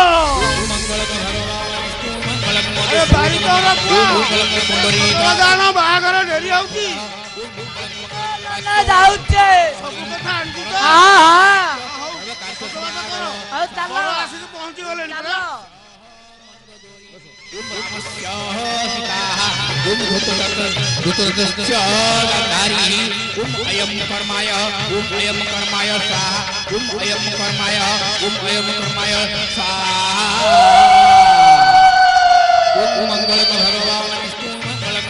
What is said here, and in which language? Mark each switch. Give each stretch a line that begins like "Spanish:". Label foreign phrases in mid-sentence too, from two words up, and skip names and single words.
Odia: ଅରେ ବାରି ଦାନା ବାହାଘର ଡେରି ହେଉଛି ନା ଯାଉଛେ ସବ କଥା ଆଣ୍ଟି ତ ହଁ ହଁ ଆ ଚାଲ ଆସି ପହଞ୍ଚି ଗଲେ ଚାଲ
Sanskrit: अयम कर्माय स्वाहा अयम कर्माय स्वाहा मंगल भगवान विष्णु मंगलम